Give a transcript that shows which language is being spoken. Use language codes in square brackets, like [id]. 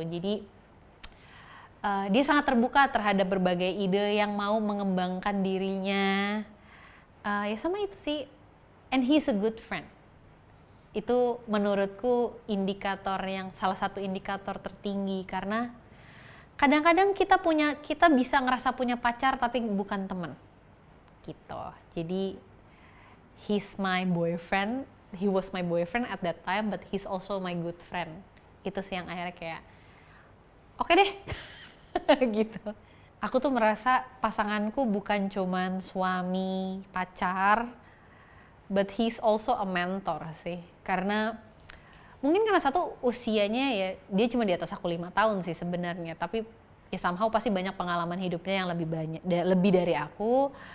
[id] Jadi dia sangat terbuka terhadap berbagai ide yang mau mengembangkan dirinya. Ya sama itu sih, [en] and he's a good friend. [id] Itu menurutku salah satu indikator tertinggi, karena kadang-kadang kita bisa ngerasa punya pacar tapi bukan teman gitu. Jadi [en] he's my boyfriend, he was my boyfriend at that time, but he's also my good friend. [id] Itu sih yang akhirnya kayak oke deh gitu. Aku tuh merasa pasanganku bukan cuman suami, pacar, [en] but he's also a mentor [id] sih. Karena Mungkin karena satu usianya ya dia cuma di atas aku 5 tahun sih sebenarnya, tapi ya somehow pasti banyak pengalaman hidupnya yang lebih dari aku.